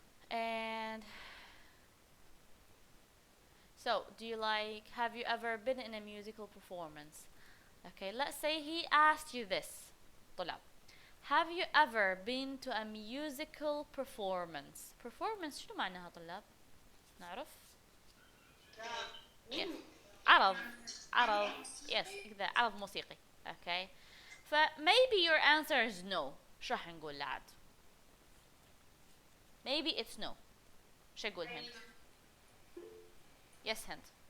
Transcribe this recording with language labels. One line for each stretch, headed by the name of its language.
English: And so, have you ever been in a musical performance? Okay, let's say he asked you this.
Arabic: طلاب,
English: have you ever been to a musical performance?
Arabic: Performance شنو معناها طلاب؟ نعرف؟ Yes. عرض yes كذا عرض موسيقي.
English: Okay. ف maybe your answer is no.
Arabic: شو راح نقول لعد؟
English: Maybe it's no.
Arabic: شو أقول هند؟ Yes هند.